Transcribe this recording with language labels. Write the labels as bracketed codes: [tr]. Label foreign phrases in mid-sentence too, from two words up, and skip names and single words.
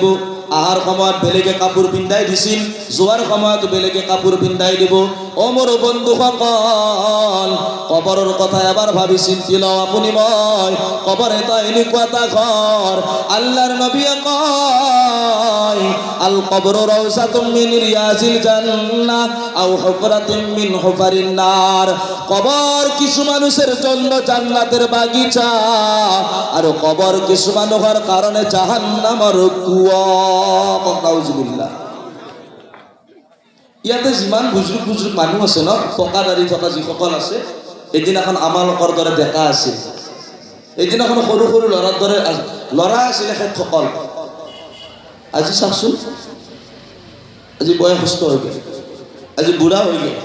[as] আহাৰ সময়ত বেলেগে কাপোৰ পিন্ধাই দিছিল, যোৱাৰ সময়তো বেলেগে কাপোৰ পিন্ধাই দিব। অ মোৰ বন্ধুসকল, কবৰৰ কথা এবাৰ ভাবি চিন্তি লওঁ। আপুনি মই কবৰ এটা এনেকুৱা এটা ঘৰ, আল্লাহৰ নবীয়ে কয় [ar] القبر روضة من رياض الجنة أو حفرة من حفر النار. [bn] কবর কিছু মানুষের জন্য জান্নাতের বাগিচা, আর কবর কিছু মানুষের কারণে জাহান্নামের কুয়া। [as] নাউজুবিল্লাহ। ইয়াতে যিমান বুজুৰ্গ বুজুৰ্গ মানুহ আছে ন, টকা দাড়ি থকা যিসকল আছে, এদিনাখন আমালোকৰ দৰে ডেকা আছিল, এদিনাখন সৰু সৰু ল'ৰাৰ দৰে ল'ৰা আছিলে সেইসকল। আজি চাওকচোন, আজি বয়সস্থ হৈ গ'ল, আজি বুঢ়া হৈ গ'ল।